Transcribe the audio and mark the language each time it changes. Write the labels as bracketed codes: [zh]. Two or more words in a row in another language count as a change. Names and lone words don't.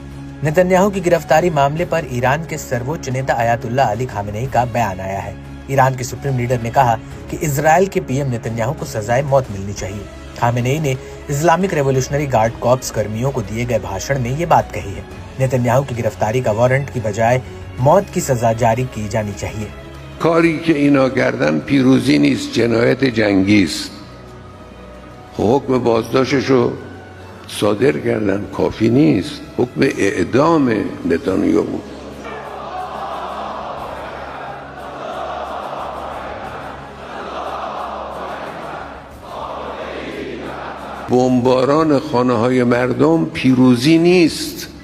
[hi] नेतन्याहू की गिरफ्तारी मामले पर ईरान के सर्वोच्च नेता अयातुल्ला अली खामेनेई का बयान आया है। ईरान के [en] supreme leader [hi] ने कहा कि इजरायल के पीएम नेतन्याहू को सजाए मौत मिलनी चाहिए। खामेनेई ने इस्लामिक रेवोल्यूशनरी गार्ड कॉर्प्स कर्मियों को दिए गए भाषण में ये बात कही है। नेतन्याहू की गिरफ्तारी का वारंट की बजाय मौत की सजा जारी की जानी चाहिए। [fa] کاری که اینا کردن پیروزی نیست، جنایت جنگی است. حکم بازداشتشو صادر کردن، کافی نیست. حکم اعدام نتانیاهو. بمباران خانه‌های مردم پیروزی نیست.